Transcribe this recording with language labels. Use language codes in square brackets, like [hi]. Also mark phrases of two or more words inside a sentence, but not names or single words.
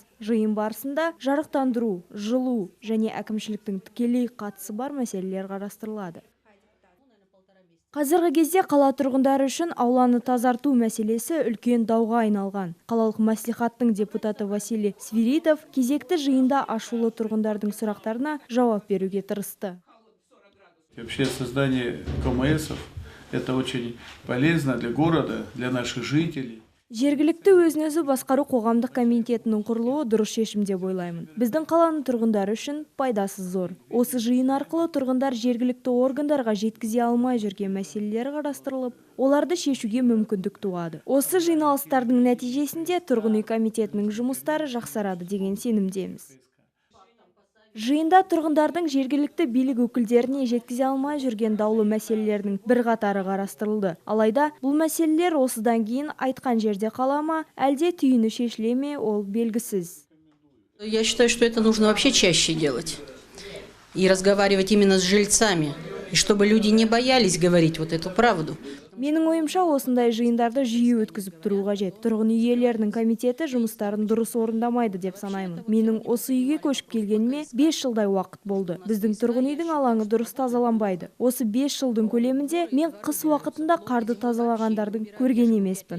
[kk] Жиын барысында жарықтандыру, жылу және әкімшіліктің тікелей қатысы бар мәселелер қарастырылады. Қазіргі кезде қала тұрғындары үшін ауланы тазарту мәселесі үлкен дауға айналған. Қалалық мәслихаттың депутаты Василий Свиридов кезекті жиында ашулы тұрғындардың сұрақтарына жауап беруге тырысты. [ru] Вообще создание КМСов – это очень полезно для города, для наших жителей. [kk] Жергілікті өзін-өзі басқару қоғамдық комитетінің құрылуы дұрыс шешім деп ойлаймын. Біздің қаланың тұрғындары үшін пайдасы зор. Осы жиын арқылы тұрғындар жергілікті органдарға жеткізе алмай жүрген мәселелер қарастырылып, оларды шешуге мүмкіндік туады. Осы жиналыстардың нәтижесінде тұрғын үй комитетінің жұмыстары жақсарады деген сенімдеміз. Жиында тұрғындардың жергілікті билік өкілдеріне жеткізе алмай жүрген даулы мәселелердің бірқатары қарастырылды. Алайда бұл мәселелер осыдан кейін айтқан жерде қала ма, әлде түйіні шешіле ме, ол белгісіз. [ru] Я считаю, что это нужно вообще чаще делать и разговаривать именно с жильцами, и чтобы люди не боялись говорить вот эту правду. [kk] Менің ойымша осындай жиындарды жиі өткізіп тұру қажет. Тұрғын үй иелерінің комитеті жұмыстарын дұрыс орындамайды деп санаймын. Менің осы үйге көшіп келгеніме 5 жылдай уақыт болды. Біздің тұрғын үйдің алаңы дұрыс тазаланбайды. Осы 5 жылдың көлемінде мен қыс уақытында қарды тазалағандардың көрген емеспін.